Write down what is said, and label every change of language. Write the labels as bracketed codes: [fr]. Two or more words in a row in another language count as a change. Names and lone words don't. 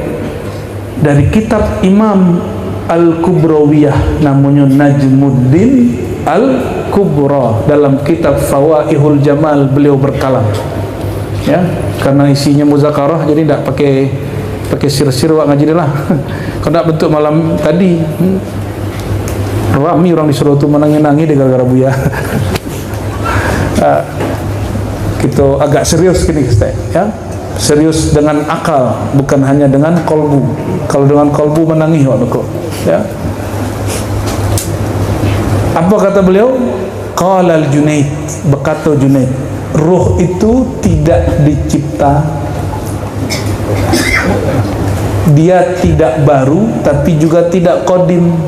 [id] Dari kitab Imam Al-Kubrawiyah, namanya Najmuddin Al-Kubra, dalam kitab Fawaihul Jamal beliau berkalam, ya, karena isinya muzakarah jadi tidak pakai sir-sir wak ngaji lah. Kalau bentuk malam tadi rami orang disuruh tu menangi-nangi di gara-gara Buya. Kita agak serius gini kita, ya, serius dengan akal, bukan hanya dengan kolbu. Kalau dengan kolbu menangis waktu, ya. Apa kata beliau? [ar] Qala al-Junaid, [id] berkata Junaid, ruh itu tidak dicipta, dia tidak baru tapi juga tidak qadim.